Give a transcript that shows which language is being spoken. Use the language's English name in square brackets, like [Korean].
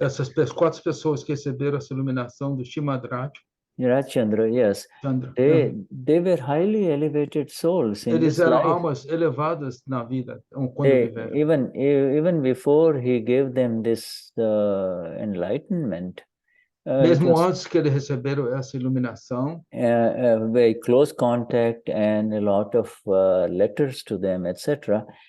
[Portuguese] Essas 4 pessoas que receberam essa iluminação do [English] Shibhadrachandra, yes. They were highly elevated souls in [Portuguese] Eles eram [English] life. [Portuguese] almas elevadas na vida, quando viveram. [English] Even before he gave them this enlightenment. [Portuguese] Mesmo antes que eles receberam essa iluminação, [English] very close contact and a lot of letters to them, etc.